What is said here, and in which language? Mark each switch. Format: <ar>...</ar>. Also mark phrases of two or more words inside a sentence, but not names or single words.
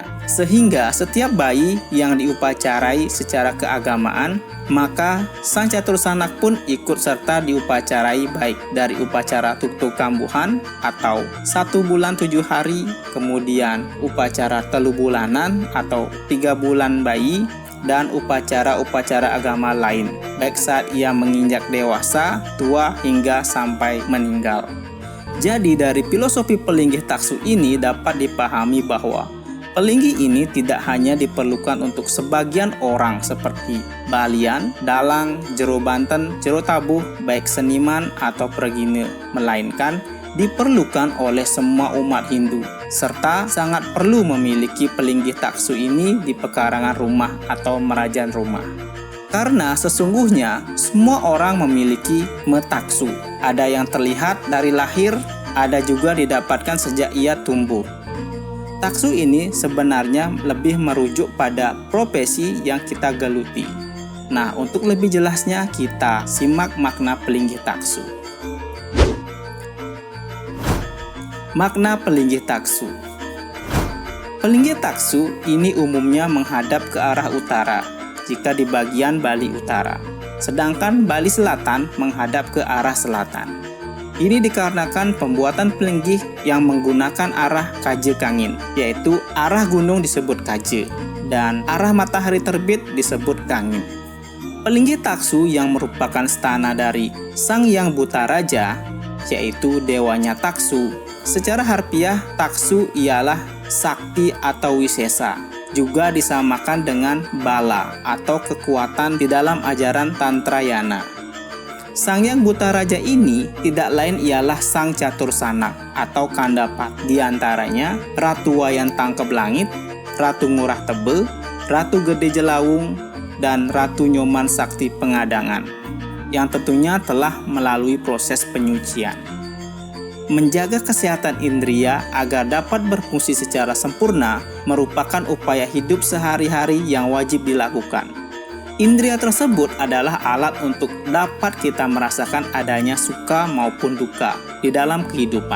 <id>Sehingga setiap bayi yang diupacarai secara keagamaan, maka sang catur sanak pun ikut serta diupacarai baik dari upacara tuktuk kambuhan atau 1 bulan 7 hari, kemudian upacara telu bulanan atau 3 bulan bayi, dan upacara-upacara agama lain, baik saat ia menginjak dewasa, tua, hingga sampai meninggal. Jadi dari filosofi pelinggih taksu ini dapat dipahami bahwa pelinggih ini tidak hanya diperlukan untuk sebagian orang seperti balian, dalang, jero Banten, jero tabuh, baik seniman atau pregine, melainkan diperlukan oleh semua umat Hindu, serta sangat perlu memiliki pelinggih taksu ini di pekarangan rumah atau merajan rumah. Karena sesungguhnya semua orang memiliki metaksu, ada yang terlihat dari lahir, ada juga didapatkan sejak ia tumbuh. Taksu ini sebenarnya lebih merujuk pada profesi yang kita geluti. Nah, untuk lebih jelasnya kita simak makna pelinggih taksu. Makna pelinggih taksu. Pelinggih taksu ini umumnya menghadap ke arah utara jika di bagian Bali Utara, sedangkan Bali Selatan menghadap ke arah selatan. Ini dikarenakan pembuatan pelinggih yang menggunakan arah kaje kangin, yaitu arah gunung disebut kaje, dan arah matahari terbit disebut kangin. Pelinggih taksu yang merupakan stana dari Sang Hyang Bhutaraja, yaitu dewanya taksu. Secara harfiah, taksu ialah sakti atau wisesa, juga disamakan dengan bala atau kekuatan di dalam ajaran Tantrayana. Sang Hyang Bhutaraja ini tidak lain ialah Sang Catur Sanak atau Kandapat, di antaranya Ratu Wayan Tangkep Langit, Ratu Ngurah Tebe, Ratu Gede Jelawung, dan Ratu Nyoman Sakti Pengadangan, yang tentunya telah melalui proses penyucian. Menjaga kesehatan indria agar dapat berfungsi secara sempurna merupakan upaya hidup sehari-hari yang wajib dilakukan. Indria tersebut adalah alat untuk dapat kita merasakan adanya suka maupun duka di dalam kehidupan.</id>